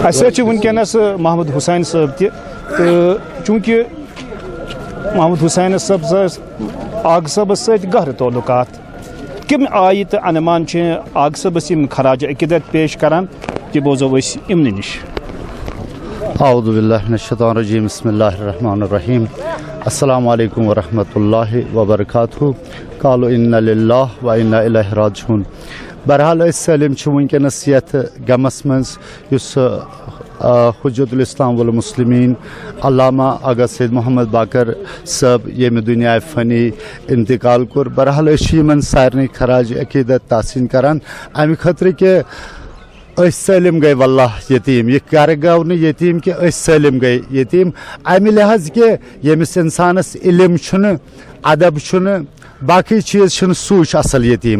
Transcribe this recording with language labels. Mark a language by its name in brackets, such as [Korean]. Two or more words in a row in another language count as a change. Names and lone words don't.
[Kashmiri] اَسہِ سۭتۍ چھِ وٕنکٮ۪نَس محمد حُسین صٲب تہِ تہٕ چوٗنٛکہِ محمد حُسین صٲب آگ صٲبس سۭتۍ گہرٕ تعلقات کَمہِ آیہِ تہٕ اَنمان چھِ آگ صٲبس یِم خراج عقیدت پیش کران تہِ بوزو أسۍ یِمنٕے نِش. [Arabic] اعوذ باللہ من الشیطان الرجیم بسم اللہ الرحمن الرحیم السلام علیکم ورحمۃ اللہ وبرکاتہ قالوا انا للہ و انا الیہ راجعون. [Kashmiri] بہرحال أسۍ سٲلِم چھِ وٕنکٮ۪نَس یَتھ غمس منٛز یُس حجت الاسلام والمسلمین علامہ آغا سید محمد باقر صٲب ییٚمہِ دُنیاے فانی انتقال کوٚر. بہرحال أسۍ چھِ یِمن سارنٕے خراج عقیدت تحسین کران امہِ خٲطرٕ کہِ أسۍ سٲلِم گٔے واللہ یتیٖم. یہِ گرٕ گوٚو نہٕ یتیٖم کہِ أسۍ سٲلِم گٔے یتیٖم امہِ لحاظ کہِ ییٚمِس انسانس علم چھُنہٕ ادب چھُنہٕ باقٕے چیٖز چھِنہٕ سُے چھُ اصل یتیٖم.